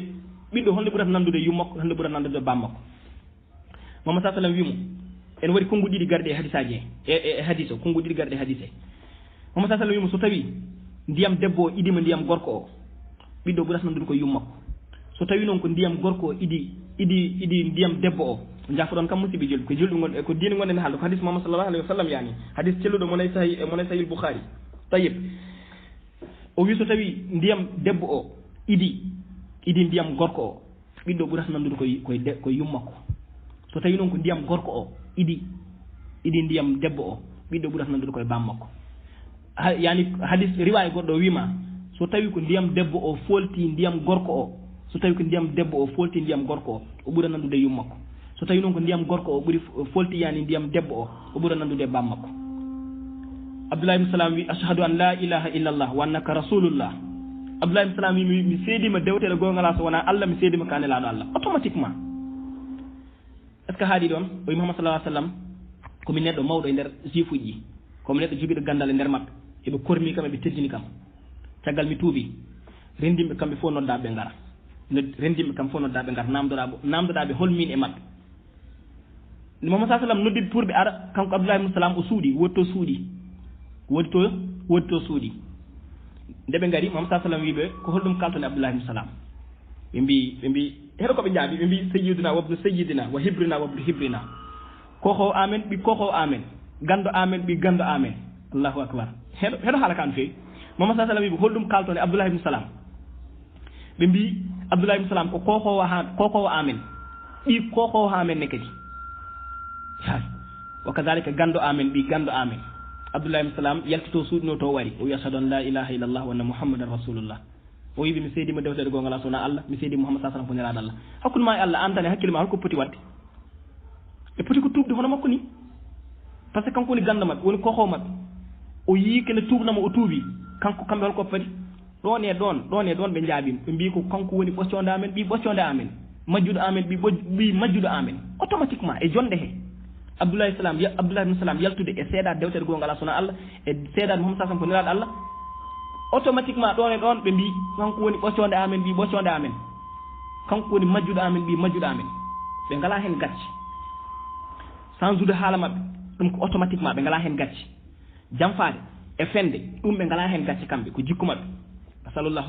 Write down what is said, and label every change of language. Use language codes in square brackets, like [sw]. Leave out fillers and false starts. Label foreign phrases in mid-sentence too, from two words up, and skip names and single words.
[ff] ɓiɗɗo holde ɓurata nandude yummakko holde ɓurata nandude bammakko Muhammad [ar] صلى الله عليه وسلم [ff] wimo en waɗi konngu ɗiɗi garɗe e hadisaji e hadise o konngu ɗiɗi garɗe e hadise Muhammad [ar] صلى الله عليه وسلم [ff] wimo so tawi ndiyam debbo o idima ndiyam gorko o ɓiɗɗo ɓurata nandude ko yummakko so tawi noon ko ndiyam gorko o idi ndiyam debbo o jafoɗon kam musibi julɓe ko julɓe gon ko diine gonɗen haalde ko hadis Muhammad [ar] صلى الله عليه وسلم [ff] yani hadis celluɗo monay sahih Bukhari tayyib o wi so tawi ndiyam debbo o idi ndiyam gorko o ɓiɗɗo ɓurata nandude koye yummakko so tawi noon ko ndiyam gorko o idi ndiyam debbo o ɓiɗɗo ɓurata nandude koye bammakko yani hadis riwaya goɗɗo o wima so tawi ko ndiyam debbo o folti ndiyam gorko o so tawi ko ndiyam debbo o folti ndiyam gorko o ɓura nandude yummakko so tawi noon ko ndiyam gorko o ɓuri folti yani ndiyam debbo o ɓura nandude bammakko Abdullah ibn Salam wi [ar] أشهد أن لا إله إلا الله وأنك رسول الله [ff] Abdullah ibn Salam wi mi seedima dewtere gongala so wona Allah mi seedima ka nelaɗo Allah [fr] automatiquement est ce que [ff] haadi ɗon o wi Muhammad [ar] صلى الله عليه وسلم [ff] komi neɗɗo mawɗo e nder juif uji komi neɗɗo joguiɗo gandal e nder maɓɓe eɓe kormi kam eɓe teddini kam caggal mi tuubi rendimɓe kamɓe fof noddaɓe ngara rendimɓe kam fof noddaɓe ngara namdoɗaɓe holmin e maɓɓe Muhammad [ar] صلى الله عليه وسلم [ff] noddiɓe pour ɓe ara kanko Abdullah ibn Salam o suuɗi wodi to suuɗi nde ɓe ngari Muhammad [ar] صلى الله عليه وسلم [ff] wiɓe ko holɗum kaltone Abdullah ibn Salam ɓe mbi heɗo koɓe jaabi ɓe mbi [ar] سيدنا وابن سيدنا وحبرنا وابن حبرنا [ff] koko amen ɓi koko amen gando amen ɓi gando amen [ar] الله أكبر [ff] heɗo haala kan fewi Muhammad [ar] صلى الله عليه وسلم [ff] wiɓe holɗum kaltone Abdullah ibn Salam ɓe mbi Abdullah ibn Salam ko kokowo amen ɓi kokowo amen ne kadi [ar] وكذلك [ff] gando amen ɓi gando amen Abdullah ibn Salam yaltito suuɗino to wari o wi [ar] أشهد أن لا إله إلا الله وأن محمدا رسول الله [ff] o wiɓe mi seedima dewtere gongala sona Allah mi seedi Muhammad [ar] صلى الله عليه وسلم [ff] ko nelaɗo Allah hakkude ma e Allah an tan e hakkille ma holko poti wadde e poti ko tuubde hono makko ni [fr] par ce que [ff] kanko woni ganda maɓɓe woni kokowo maɓɓe o yii kene tuubnamo o tuubi kanko kamɓe holko fadi ɗon e ɗon ɓe jaabima ɓe mbi ko kanko woni ɓocconde amen ɓi ɓocconde amen majjuɗo amen ɓi majjuɗo amen automatiquement e jonde he Abdullah ibn Salam yaltude e seeɗa dewtere gongala sona Allah e seeɗade Muhammad [ar] صلى الله عليه وسلم [ff] ko nelaɗo Allah automatiquement ɗon e ɗon ɓe mbi kanko woni ɓocconde amen ɓi ɓocconde amen kanko woni majjuɗo amen ɓi majjuɗo amen ɓe ngala hen gacce sans ude haala maɓɓe ɗum ko automatiquement ɓe ngala hen gacce jamfade e fende ɗum ɓe ngala hen gacce kamɓe ko jikku maɓɓe asalullahu